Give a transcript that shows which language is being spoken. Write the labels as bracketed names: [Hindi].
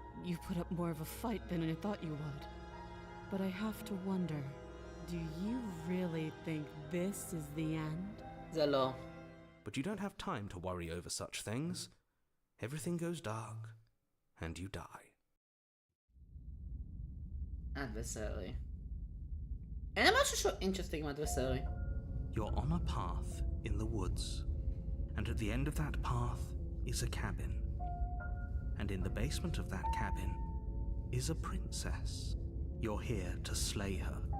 [English] You put up more of a fight than I thought you would. But I have to wonder, do you really think this is the end? [Hebrew] זה לא. [English] But you don't have time to worry over such things. Everything goes dark, and you die. Adversary. [Hebrew] אין משהו שהוא interesting עם adversary. [English] You're on a path in the woods, and at the end of that path is a cabin. And in the basement of that cabin is a princess. You're here to slay her.